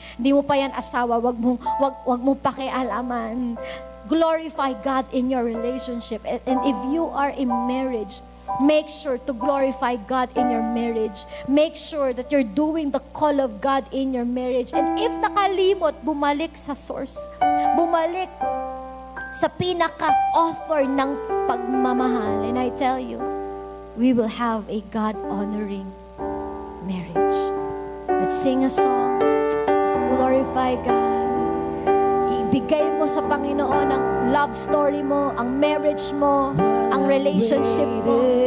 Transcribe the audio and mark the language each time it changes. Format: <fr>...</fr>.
<tl>Hindi mo pa yan asawa, wag mong pakialaman.</tl> <en>Glorify God in your relationship. And if you are in marriage, make sure to glorify God in your marriage. Make sure that you're doing the call of God in your marriage.</en> <tl>And if nakalimot, bumalik sa source. Bumalik sa pinaka-author ng pagmamahal.</tl> <en>And I tell you, we will have a God-honoring marriage. Let's sing a song. Let's glorify God.</en> <tl>Ibigay mo sa Panginoon ang love story mo, ang marriage mo, ang relationship mo.</tl>